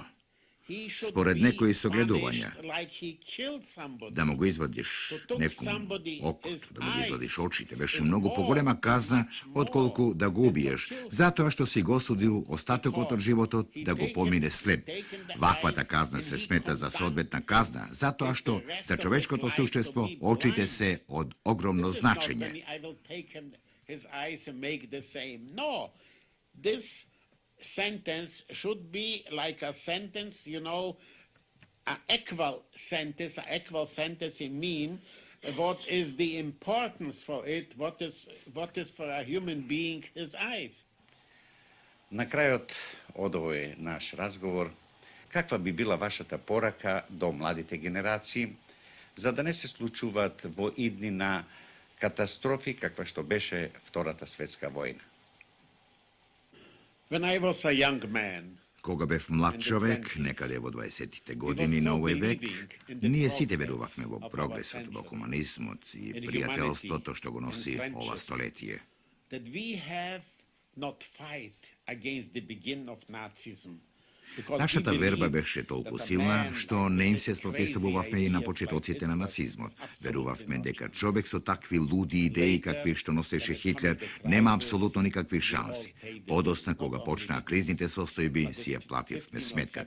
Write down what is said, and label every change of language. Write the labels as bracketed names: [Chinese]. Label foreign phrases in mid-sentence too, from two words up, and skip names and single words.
[Macedonian] Според некои согледувања, да му го извадиш некому окото, да му го извадиш очите, беше многу поголема казна отколку да го убиеш, затоа што си го осудил остатокот од животот да го помине слеп. Ваквата казна се смета за соодветна казна, затоа што за човечкото суштество очите се од огромно значење. [English] Sentence should be like a sentence, an equal sentence. An equal sentence mean what is the importance for it, what is for a human being his eyes. [Macedonian] На крајот од овој наш разговор, каква би била вашата порака до младите генерации, за да не се случуваат во иднина катастрофи каква што беше Втората светска војна? [English] When I was a young man, [Macedonian] Кога бев млад човек, некаде во 20-тите години на овој век, ние сите верувавме во прогресот, во хуманизмот и пријателството што го носи ова столетие. [English] that we have not fight against the begin of Nazism. [Macedonian] Нашата верба беше толку силна, што не им се спротивувавме и на почетоците на нацизмот. Верувавме дека човек со такви луди идеи какви што носеше Хитлер нема апсолутно никакви шанси. Подосна, кога почнаа кризните состојби, си ја плативме сметката.